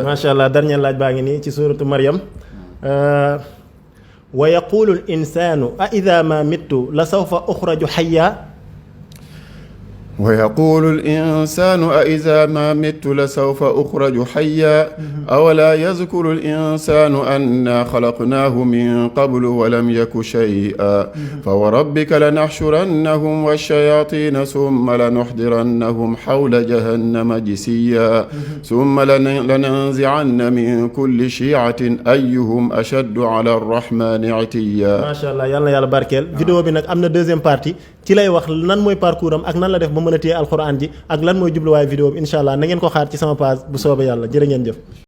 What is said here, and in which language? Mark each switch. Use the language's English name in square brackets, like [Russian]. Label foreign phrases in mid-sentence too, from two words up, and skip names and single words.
[Arabic] ما شاء الله. [Wolof] dernier laaj baa ngi nii ci suuratu Maryam. [Arabic] ويقول الإنسان أإذا ما مت لسوف أخرج حيا. ويقول الإنسان أإذا ما مت لسوف أخرج حيا أولا يذكر الإنسان أنا خلقناه من قبل ولم يك شيئا فوربك لنحشرنهم والشياطين ثم لنحضرنهم حول جهنم جسيا ثم لننزعن من كل شيعة أيهم أشد على الرحمن عتيا. ما شاء الله. [Wolof] yàlla na yàlla barkeel. vidéo bi nag am na [French] deuxième partie [Wolof] ci lay wax nan mooy parcours am ak nan la def ba mën a téye alxuraan ji ak lan mooy jubluwaay vidéo bi [Arabic] إن شاء الله [Wolof] na ngeen ko xaar ci sama page bu soobee yàlla jërë ngeen jëf.